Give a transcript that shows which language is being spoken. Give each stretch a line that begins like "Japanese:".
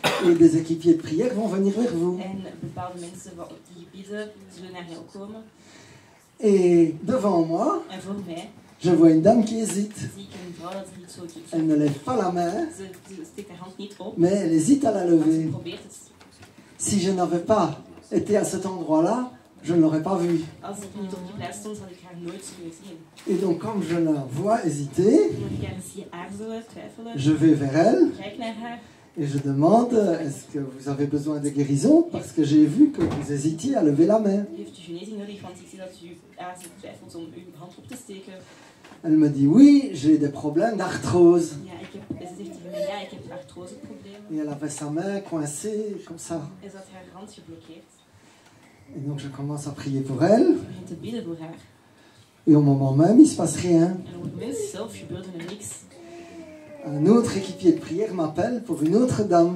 French: et des équipiers de prière vont venir vers vous.
Dutch: En bepaalde mensen die bidden, zullen naar jou komen.
French: Et devant moi,
Dutch: En voor mij
French: je vois une dame qui hésite.
Dutch: zie ik een vrouw dat niet zo doet.
French: Elle ne lève pas la main,
Dutch: Ze steekt haar hand niet op,
French: mais elle hésite à la
Dutch: maar ze
French: lever.
Dutch: probeert het.
French: Si je n'avais pas été à cet endroit-là, je ne l'aurais pas vue.
Dutch: Als ik niet op die plaats stond, had ik haar nooit kunnen zien.
French: Et donc, comme je la vois hésiter,
Dutch: Toen ik haar zie aarzelen, twijfelen,
French: je vais vers elle
Dutch: kijk naar haar
French: et je demande, est-ce que vous avez besoin de guérison? Parce que j'ai vu que vous hésitiez à lever la main.
Dutch: Heeft u genezing nodig, want ik zie dat u aarzelt, twijfelt om uw hand op te steken.
French: Elle me dit, oui, j'ai des problèmes d'arthrose.
Dutch: Ja, ze zegt tegen mij, ja, ik heb artroseproblemen.
French: Et elle avait sa main coincée comme ça.
Dutch: En ze had haar hand geblokkeerd.
French: Et donc, je commence à prier pour elle.
Dutch: Ik begin te bidden voor haar.
French: Et au moment même, il ne se passe rien.
Dutch: En op het moment zelf gebeurde er niks.
French: Un autre équipier de prière m'appelle pour une autre dame.